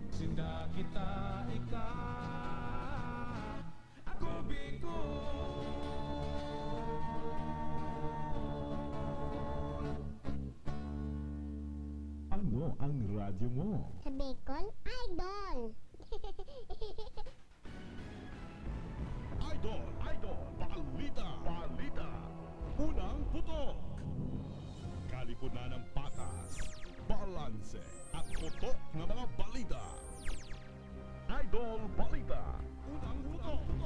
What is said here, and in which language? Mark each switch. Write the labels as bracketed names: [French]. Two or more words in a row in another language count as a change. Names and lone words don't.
[Bikol] Sinda kita ika. Ako Bicol. [Filipino] Ano ang radyo mo? Sa Bicol, Idol! Idol! Balita! Unang putok! Kalipunan ng patas, balanse, at putok ng mga balita. Idol Balita! Unang putok!